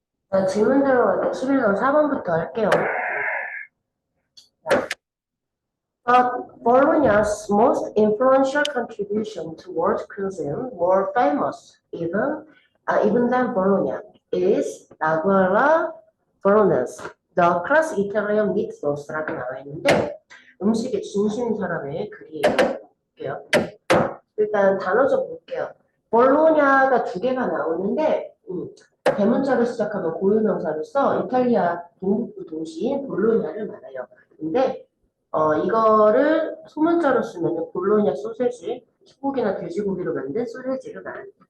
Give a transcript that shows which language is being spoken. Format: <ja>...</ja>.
<ko>자, 질문 들어갈 때 11번 4번부터 할게요.</ko> <en>But Bologna's most influential contribution towards cuisine, more famous even than Bologna, is La Guerra Bolognese, the classic Italian meat sauce라고</en> <ko>나와 있는데 음식의 진심인 사람의 글이에요. 일단 단어 좀 볼게요. 볼로냐가 두 개가 나오는데 대문자로 시작하면 고유명사로 써 이탈리아 동북부 도시인 볼로냐를 말해요. 근데 이거를 소문자로 쓰면 볼로냐 소세지, 소고기나 돼지고기로 만든 소세지를 말해요.</ko>